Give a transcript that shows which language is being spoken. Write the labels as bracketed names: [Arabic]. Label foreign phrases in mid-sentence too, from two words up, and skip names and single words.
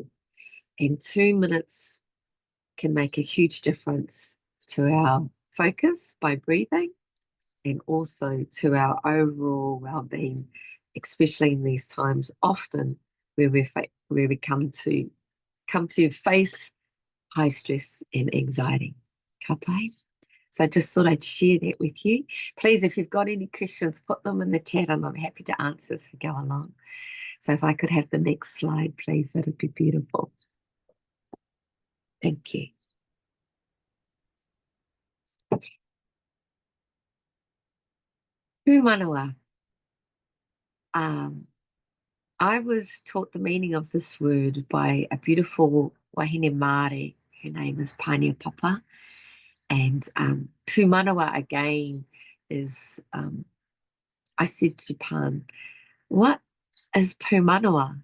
[English] And 2 minutes can make a huge difference to our focus by breathing, and also to our overall well-being, especially in these times often where we come to face high stress and anxiety. [Māori] Ka pai? [English] So I just thought I'd share that with you. Please, if you've got any questions, put them in the chat and I'm happy to answer as we go along. So if I could have the next slide, please, that'd be beautiful. Thank you. [Māori] Tū manawa. [English] I was taught the meaning of this word by a beautiful [Māori] wahine Māori. [English] Her name is Pania Papa. And pūmanawa again is, I said to Pan, what is pūmanawa?